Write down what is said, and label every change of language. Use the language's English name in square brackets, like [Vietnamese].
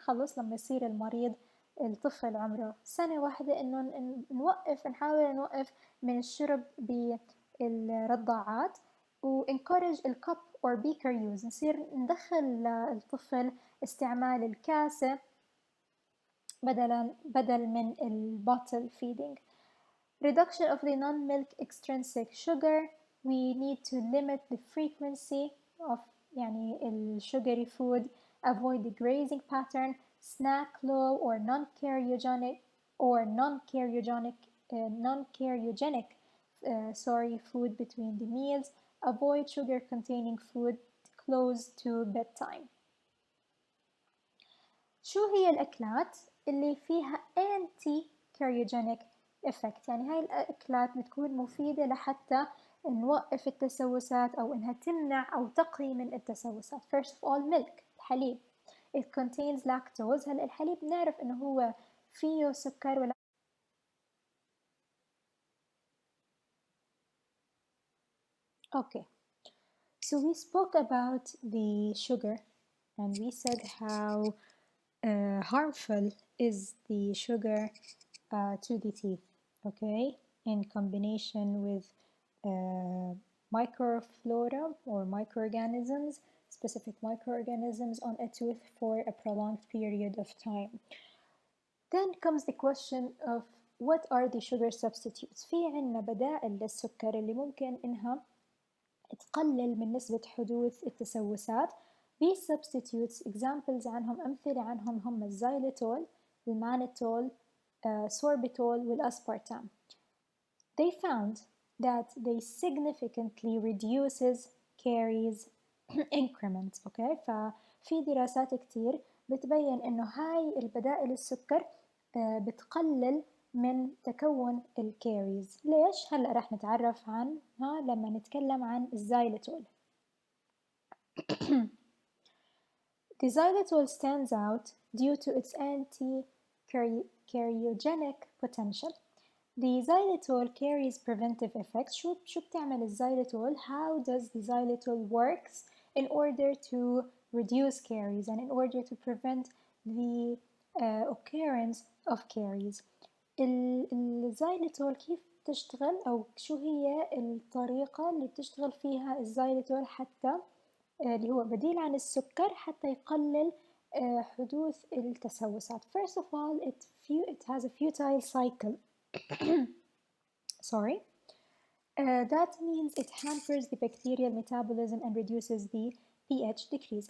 [Arabic] خلص لما يصير المريض الطفل عمره سنة واحدة إنه نحاول نوقف من الشرب بالرضاعات، و encourage الcup [English] or beaker use. [Arabic] نصير ندخل الطفل استعمال الكاسة بدل من [English] bottle feeding. Reduction of the non-milk extrinsic sugar. We need to limit the frequency of [Arabic] يعني [English] sugary food. Avoid the grazing pattern. Snack low or non-cariogenic food between the meals. Avoid sugar-containing food close to bedtime. [Arabic] شو هي الأكلات اللي فيها [English] anti-cariogenic effect؟ [Arabic] يعني هاي الأكلات بتكون مفيدة لحتى نوقف التسوسات أو إنها تمنع أو تقي من التسوسات. [English] First of all, milk، [Arabic] الحليب. [English] It contains lactose. [Arabic] هلا الحليب نعرف إنه هو فيه سكر ولا [English] Okay, so we spoke about the sugar and we said how harmful is the sugar to the teeth, okay, in combination with microflora or microorganisms, specific microorganisms on a tooth for a prolonged period of time. Then comes the question of what are the sugar substitutes. [Arabic] في عنا بدائل للسكر اللي ممكن إنها تقلل من نسبة حدوث التسوسات. [English] These substitutes examples [Arabic] عنهم أمثلة عنهم هم الزايليتول، المانيتول، sorbitol والأسبارتام. [English] They found that they significantly reduces caries increments. [Arabic] okay, ففي دراسات كتير بتبين إنه هاي البدائل السكر بتقلل من تكون الكاريز. ليش؟ هلأ رح نتعرف عنها لما نتكلم عن الزايليتول. [English] The xylitol stands out due to its anti-cariogenic potential. The xylitol carries preventive effects. [Arabic] شو بتعمل الزايليتول? [English] How does the xylitol works in order to reduce caries and in order to prevent the occurrence of caries. [Arabic] الزايليتول كيف تشتغل أو شو هي الطريقة اللي بتشتغل فيها الزايليتول حتى اللي هو بديل عن السكر حتى يقلل حدوث التسوسات. [English] First of all, it has a futile cycle. Sorry. That means it hampers the bacterial metabolism and reduces the pH decrease.